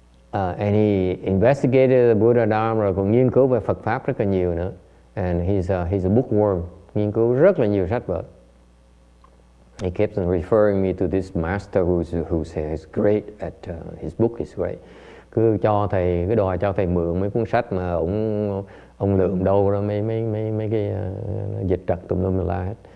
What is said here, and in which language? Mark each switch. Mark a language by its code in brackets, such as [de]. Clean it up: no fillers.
[en] And he investigated the Buddha Dharma, [vi] rồi còn nghiên cứu về Phật pháp rất là nhiều nữa. [en] And he's a bookworm, [vi] nghiên cứu rất là nhiều sách vở. [en] He keeps on referring me to this master who says great at his book is great. [vi] Cứ đòi cho thầy mượn mấy cuốn sách mà ông lượm đâu đó mấy cái dịch trật tùm lum la hết.